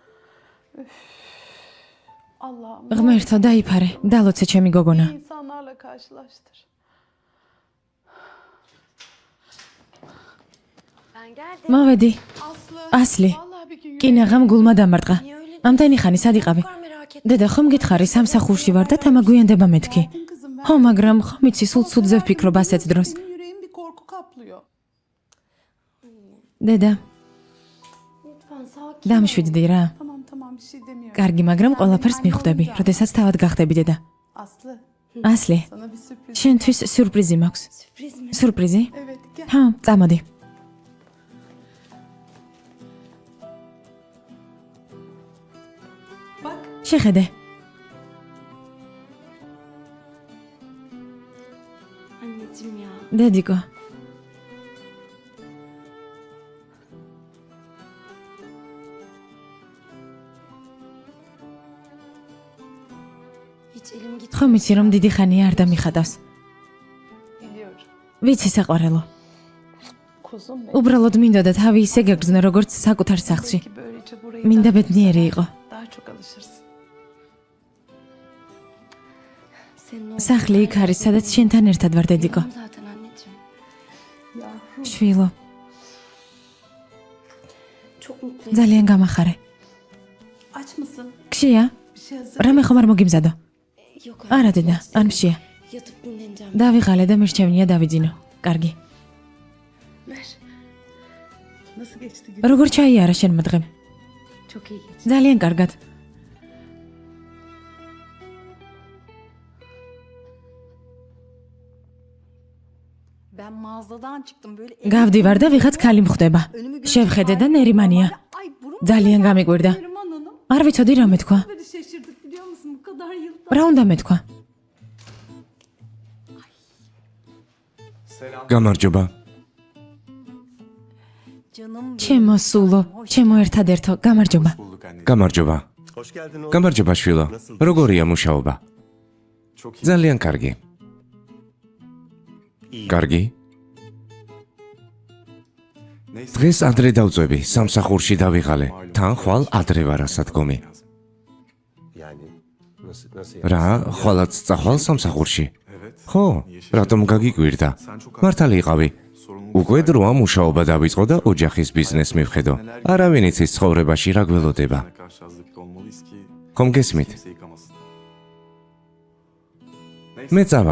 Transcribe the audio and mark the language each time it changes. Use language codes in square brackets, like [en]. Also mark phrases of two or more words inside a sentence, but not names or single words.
[tr] Allah'ım. [ka] ღმერთო დაიფარე, დალოცე ჩემი გოგონა. [tr] İnsanlarla karşılaştır. Ben geldim. [ka] მოვედი. ასლი. [tr] Vallahi bir gün [ka] კინაღამ გულმა დამარტყა. ამდენი ხანი სად იყავი? დედა ხომ გითხარი სამსახურში ვარ და თამაგვიანდება მეთქი. [tr] kızım ben [ka] ხო, მაგრამ ხომ იცი სულ ცუდზე ვფიქრობ ასეთ დროს. [tr] benim yüreğim bir korku kaplıyor. [ka] დედა, [tr] Lütfen sakin. [ka] დამშვიდდი რა. [tr] Tamam bir şey demiyorum. [ka] კარგი, მაგრამ ყველაფერს მიხვდები, როდესაც თავად გახდები დედა. [tr] Aslı [ka] ასლი, [tr] sana bir sürpriz. [ka] შენთვის სიურპრიზი მაქვს. [tr] Sürpriz mi? [ka] სიურპრიზი? [tr] Evet gel. [ka] ჰა, წამოდი. [tr] Bak [ka] შეხედე. [tr] Anneciğim ya. [ka] დედიკო, [tr] Hiç elim gitmiyor. [ka] ხომ იცი რომ დიდი ხანია არ დამიხადავს. [tr] biliyorum. [ka] ვიცი საყვარელო. [tr] Kuzum benim. [ka] უბრალოდ მინდოდა თავი ისე გეგრძნო როგორც საკუთარ სახლში. [tr] Belki böylece burayı [ka] მინდა [tr] daha çok [ka] ბედნიერი იყო. [tr] daha çok alışırsın. Senin o [ka] სახლი იქ არის, სადაც შენთან ერთად ვარ დედიკო. [tr] Biliyorum zaten anneciğim. Yavrum [ka] შვილო, [tr] Çok mutluyum. [ka] ძალიან გამახარე. [tr] aç mısın? [ka] ქშია? [tr] Bir şey hazır. [ka] რამე ხომ არ მოგიმზადო? [tr] Yok [ka] არა დედა, არ მშია. [tr] Yatıp dinleneceğim. [ka] დავიღალე და მირჩევნია დავიძინო. კარგი. [tr] Ver. Nasıl geçti gün? [ka] როგორ ჩაიარა შენმა დღემ? [tr] Çok iyi geçti. [ka] ძალიან კარგად. [tr] Ben mağazadan çıktım böyle. [ka] გავდივარ და ვიღაც ქალი მხვდება. შევხედე და ნერიმანია. [tr] Ay burun [ka] ძალიან გამიკვირდა. Neriman Hanım. არ ვიცოდი რა მეთქვა. [tr] Böyle şaşırdık biliyor musun? Bu kadar yılda. [ka] რა უნდა მეთქვა? გამარჯობა. [tr] Canım [ka] ჩემო სულო, ჩემო ერთადერთო, გამარჯობა. გამარჯობა. [tr] Hoş geldin oğlum. [ka] გამარჯობა შვილო. როგორია მუშაობა? [tr] Çok iyi. [ka] ძალიან კარგი. კარგი. დღეს ადრე დავწვევი, სამსახურში დავიღალე. თან ხვალ ადრე ვარ ასადგომი. [tr] Yani nasıl [ka] რა, ხვალაც წახვალ სამსახურში? ხო, რატომ გაგიკვირდა? მართალი იყავი. უკვე დროა მუშაობა დავიწყო და ოჯახის ბიზნესს მივხედო. არავინ იცის ცხოვრებაში რა გველოდება. ხომ გესმით? მე წავალ.